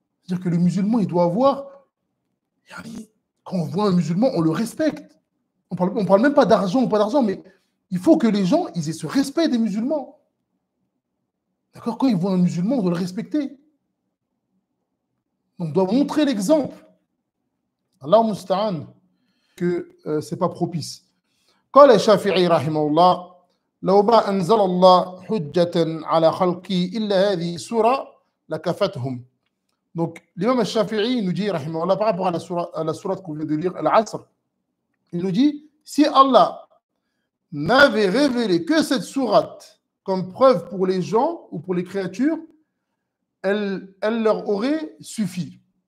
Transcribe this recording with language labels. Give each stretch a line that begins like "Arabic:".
French: C'est-à-dire que le musulman, il doit avoir... Quand on voit un musulman, on le respecte. On parle même pas d'argent ou pas d'argent, mais il faut que les gens ils aient ce respect des musulmans. D'accord? Quand ils voient un musulman, on doit le respecter. Donc, on doit montrer l'exemple.
Arabic: Allah musta'an,
French: que ce n'est pas propice.
Arabic: قال الشافعي رحمه الله لو ما أنزل الله حجة على خلقي إلا هذه السورة لكفتهم.
French: Donc, l'imam al-Shafi'i nous dit, rahimahullah, par rapport à la sourate qu'on vient de lire, Al-Asr, il nous dit, si Allah n'avait révélé que cette sourate comme preuve pour les gens ou pour les créatures, elle leur aurait suffi.